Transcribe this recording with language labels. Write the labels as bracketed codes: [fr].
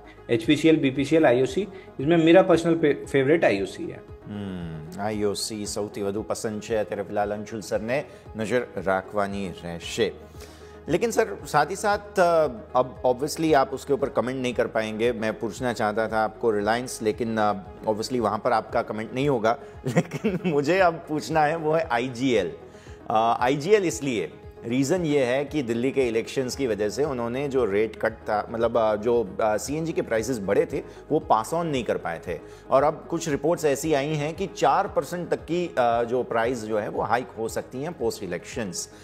[hi] HPCL, BPCL, IOC, इसमें मेरा personal favourite IOC है। [gu] આઈઓસી સૌથી વધુ પસંદ છે અત્યારે ફિલહાલ અંશુલ સરને નજર રાખવાની રહેશે। [hi] लेकिन सर साथ ही साथ अब ऑब्वियसली आप उसके ऊपर कमेंट नहीं कर पाएंगे, मैं पूछना चाहता था आपको रिलायंस, लेकिन ऑब्वियसली वहाँ पर आपका कमेंट नहीं होगा। लेकिन मुझे अब पूछना है वो है आईजीएल। आईजीएल इसलिए रीज़न ये है कि दिल्ली के इलेक्शंस की वजह से उन्होंने जो रेट कट था, मतलब जो सीएनजी के प्राइसेस बढ़े थे वो पास ऑन नहीं कर पाए थे, और अब कुछ रिपोर्ट्स ऐसी आई हैं कि 4% तक की जो प्राइस जो है वो हाइक हो सकती हैं पोस्ट इलेक्शंस।